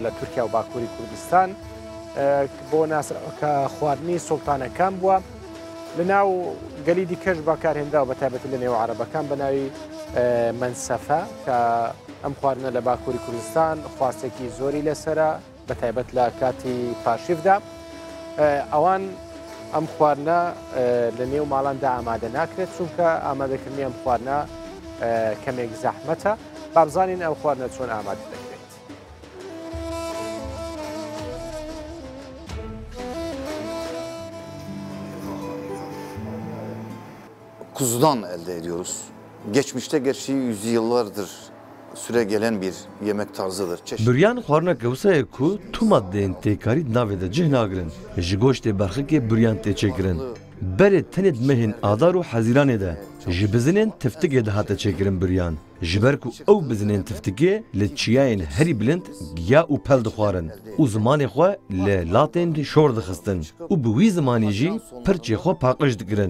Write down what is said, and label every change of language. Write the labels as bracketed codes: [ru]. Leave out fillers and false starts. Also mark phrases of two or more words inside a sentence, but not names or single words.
[ckb] لە تورکیا و باکووری کوردستان بۆ ناسکە خواردنی سوڵتانەکان بووە لە ناو گەلی دیکەش بەکارهێنرا و بەتایبەتی لە نێو عەرەبەکان بە ناوی منسەفە کە ئەم خواردنە لە باکووری کوردستان خواستێکی زۆری لەسرە بەتایبەت لە کاتی پاشیفدا ئەوان ئەم خواردنە لە نێو ماڵاندا ئامادە ناکرێت چونکە ئامادەکردنی ئەم خواردنە کەمێک زەحمەتە بابزانین ئەو خواردنە چۆن ئامادە دەکرێت. [tr] Kuzudan elde ediyoruz. Geçmişte gerçi yüzyıllardır süre gelen bir yemek tarzıdır. [ku] Büryan xwarna gewsayê ku tu maddeyên têkarî navê de cih nagirin. Ji goştê berxikê büryan tê çêkirin. Berê tenê mehên adar û hezîranê de ji bizinên tiftikê de hate çêkirin büryan. Ji ber ku ew bizinên tiftikê li çiyayên herî bilind giya û pel dixwarin û zimanê xwe li latên şor dixistin û bi wî zimanê jî pirçê xwe paqij dikirin.